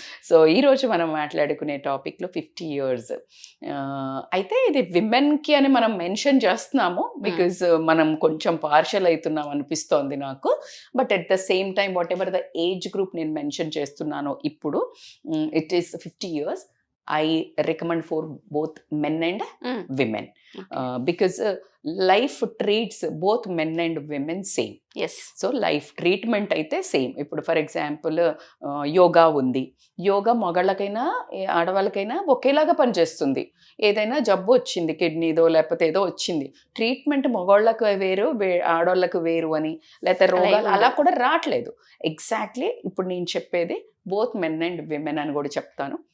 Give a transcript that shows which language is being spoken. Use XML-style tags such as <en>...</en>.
<te>So ఈరోజు మనం మాట్లాడుకునే టాపిక్లో 50 ఇయర్స్. అయితే ఇది విమెన్కి అని మనం మెన్షన్ చేస్తున్నాము బికాజ్ మనం కొంచెం పార్షల్ అవుతున్నాం అనిపిస్తోంది నాకు.</te> <en>but at the same time whatever the age group</en> <te>నేను మెన్షన్ చేస్తున్నానో ఇప్పుడు,</te> <en>It is 50 years. I recommend for both men and women. Because life treats both men and women same. Yes.</en> <te>So life treatment అయితే same. ఇప్పుడు for example yoga ఉంది. యోగా మగాళ్ళకైనా ఆడవాళ్ళకైనా ఒకేలాగా పనిచేస్తుంది. ఏదైనా జబ్బు వచ్చింది, కిడ్నీదో లేకపోతే ఏదో వచ్చింది, ట్రీట్మెంట్ మగవాళ్ళకు వేరు, ఆడవాళ్ళకు వేరు అని, లేకపోతే రోగాలు అలా కూడా రావట్లేదు. ఎగ్జాక్ట్లీ ఇప్పుడు నేను చెప్పేది</te> <en>both men and women</en> <te>అని కూడా చెప్తాను.</te>